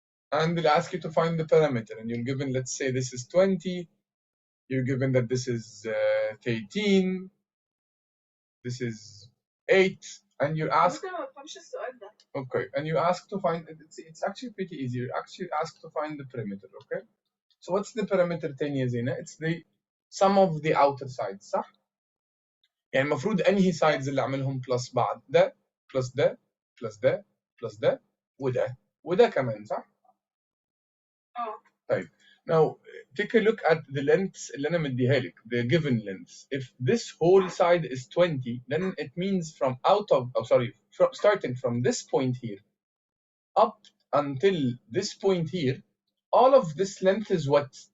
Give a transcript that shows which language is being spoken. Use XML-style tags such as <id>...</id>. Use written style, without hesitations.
<en>And they'll ask you to find the parameter, and you're given, let's say this is 20, you're given that this is 18, this is 8, and you're asked, okay, and you ask to find, it's actually pretty easy, you're actually asked to find the perimeter, okay? So what's the perimeter</en> <ar>تاني يا زينة?</ar> <en>It's the sum of the outer sides,</en> <ar>صح؟ يعني المفروض انهي sides اللي اعملهم plus بعض؟ ده plus ده plus ده plus ده وده كمان، صح؟ طيب.</ar> <en>Now take a look at the lengths</en> <ar>اللي أنا مديها لك,</ar> <en>the given lengths. If this whole side is 20, then it means from starting from this point here up until this point here, all of this length is what?</en>